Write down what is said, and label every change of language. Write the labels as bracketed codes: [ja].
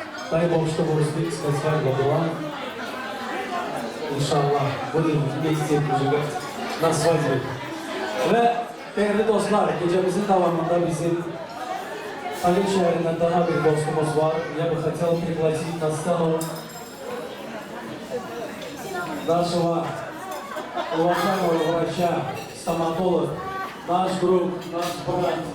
[ru] Дай Бог, чтобы узбекская свадьба была. [tr] İnşallah bugün vesiyle olacak [ru] на свадьбе. [tr] Ve değerli dostlar, gecemizin devamında bizim Ali şehrinden daha bir dostumuz var. [ru] Я бы хотел пригласить на сцену нашего уважаемого врача, стоматолог, наш друг, наш брат.